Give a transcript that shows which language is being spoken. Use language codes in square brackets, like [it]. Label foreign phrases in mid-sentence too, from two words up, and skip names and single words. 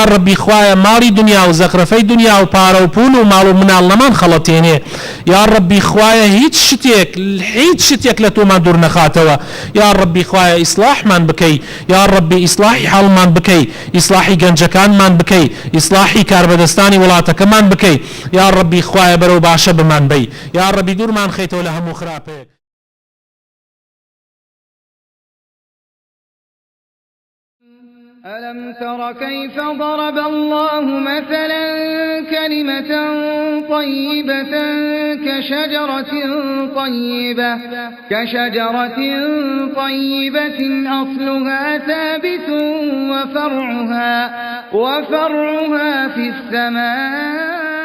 [ckb] ڕەبی خوایە ماڵی دنیا و زەخرەفەی دنیا و پارە و پول و ماڵ و مناڵ نەمان خەڵەتێنێ یا ڕەبی خوایە هیچ شتێک لە تۆمان دوور نەخاتەوە یا ڕەبی خوایە ئیسلاحمان بکەی یا ڕەبی ئیسلاحی حاڵمان بکەی ئیسلاحی گەنجەکانمان بکەی ئیسلاحی کاربەدەستانی وڵاتەکەمان بکەی یا ڕەبی خوایە بەرەو باشە بمان بی یا ڕەبی دوورمان خەیتەوە لە هەموو خراپەیەک [ar] ألم تر كيف ضرب الله مثلا كلمة طيبة كشجرة طيبة أصلها ثابت وفرعها في السماء